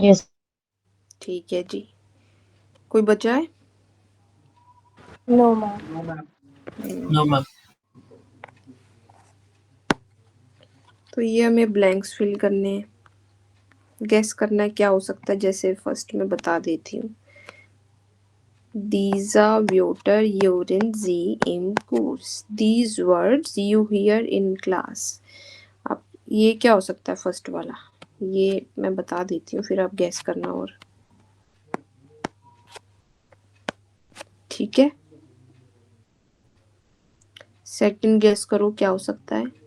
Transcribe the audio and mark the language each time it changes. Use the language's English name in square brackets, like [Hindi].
[English] Yes. [Hindi] ठीक है जी। कोई बचा है? [English] No ma'am. No, ma'am. No, ma'am. [Hindi] तो ये हमें ब्लैंक्स फिल करने हैं, गेस करना है क्या हो सकता है। जैसे फर्स्ट में बता देती हूँ, [English] These are water, urine, Z in course. These words you hear in class. [Hindi] अब ये क्या हो सकता है फर्स्ट वाला, ये मैं बता देती हूँ, फिर आप गैस करना। और ठीक है, सेकंड गैस करो क्या हो सकता है।